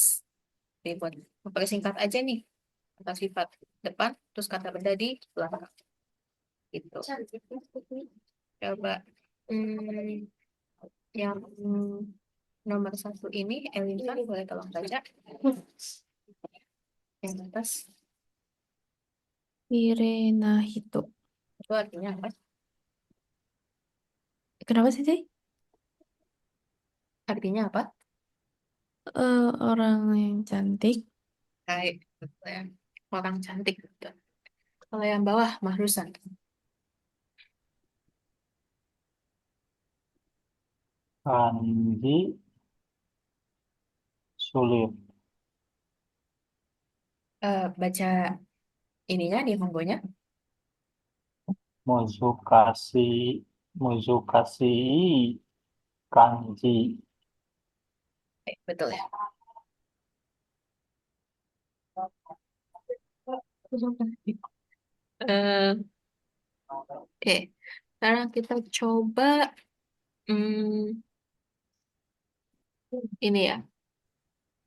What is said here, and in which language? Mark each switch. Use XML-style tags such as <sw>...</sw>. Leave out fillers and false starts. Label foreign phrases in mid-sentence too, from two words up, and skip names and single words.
<id>Jadi buat mempersingkat aja nih, kata sifat depan, terus kata benda di belakang. Gitu. Coba hmm, yang nomor satu ini, Elisa boleh tolong baca. Yang atas,</id> <ja>綺麗な人.</ja> <id>itu artinya apa? Kenapa sih, Teh? Artinya apa? Orang yang cantik. Kayak gitu ya. Orang cantik. Gitu. Kalau yang bawah, Mahrusan. Kanji sulit. Baca ininya di monggonya.</id> <ja>難しい、難しい漢字.</ja> <id>Betul ya. Eh, Oke, sekarang kita coba hmm, ini ya.</id>